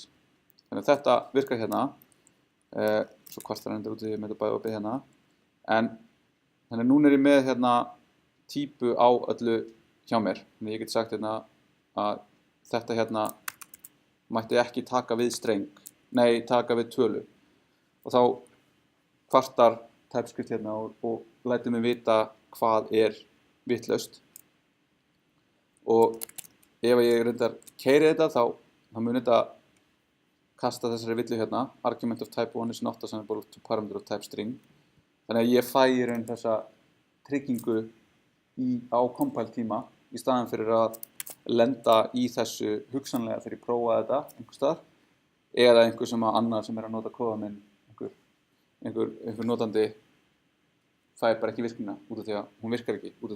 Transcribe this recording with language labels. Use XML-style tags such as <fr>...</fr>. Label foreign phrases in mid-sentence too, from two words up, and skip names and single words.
<is>Þannig að þetta virkar hérna, svo kvartar endur út í með þetta bæði opið hérna, en þannig að núna ég með hérna típu á öllu hjá mér, þannig að ég get sagt hérna að þetta hérna mætti ekki taka við taka við tölu og þá kvartar TypeScript hérna og lætur mig vita hvað vitlaust og ef ég reyndar keyri þetta þá mun þetta kasta þessari villu hérna</is> <en>argument of type 1 is not assignable to parameter of type string</en> <is>þannig að ég fæ í raun þessa tryggingu á compile tíma í staðan fyrir að lenda í þessu hugsanlega þegar ég prófa þetta einhvers staðar eða einhver sem annar sem að nota kóða minn einhver notandi fær bara ekki virknina út af því að hún virkar ekki út af</is>